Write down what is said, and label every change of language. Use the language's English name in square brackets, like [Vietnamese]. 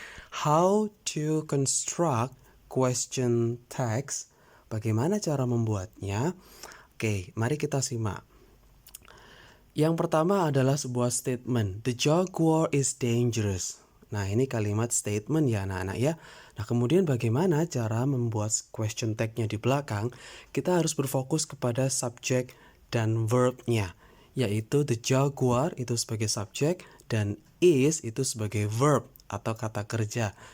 [English] How to construct question tags? [Indonesian] Bagaimana cara membuatnya? Oke, mari kita simak. Yang pertama adalah sebuah statement. [English] The jaguar is dangerous. [Indonesian] Nah, ini kalimat statement ya anak-anak ya. Nah, kemudian bagaimana cara membuat question tag-nya di belakang? Kita harus berfokus kepada subjek dan verb-nya, yaitu the jaguar itu sebagai subjek dan is itu sebagai verb atau kata kerja.